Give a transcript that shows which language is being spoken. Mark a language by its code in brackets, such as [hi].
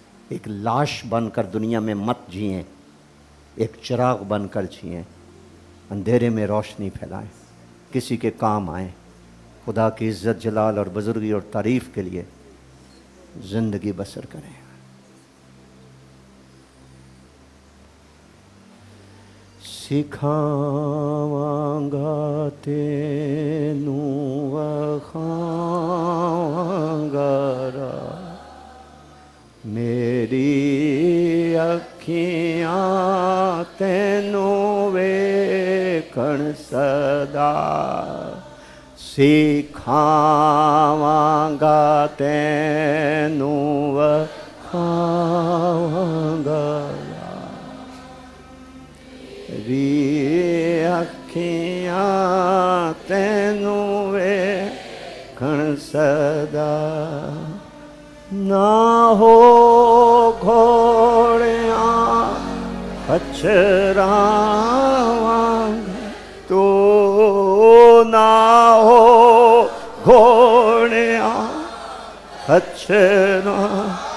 [ur] ایک لاش بن کر دنیا میں مت جئیں, ایک چراغ بن کر جئیں, اندھیرے میں روشنی پھیلائیں, کسی کے کام آئیں, خدا کی عزت جلال اور بزرگی اور تعریف کے لیے زندگی بسر کریں. [pa] سکھاواں گا تینوں وکھاواں گا راہ, میری اکھیاں تینوں ویکھن صدا. سکھاواں گا تینوں وکھاواں گا راہ, میری اکھیاں تینوں ویکھن صدا. نہ ہو گھوڑیاں خچراں تو, نہ ہو گھوڑیاں خچراں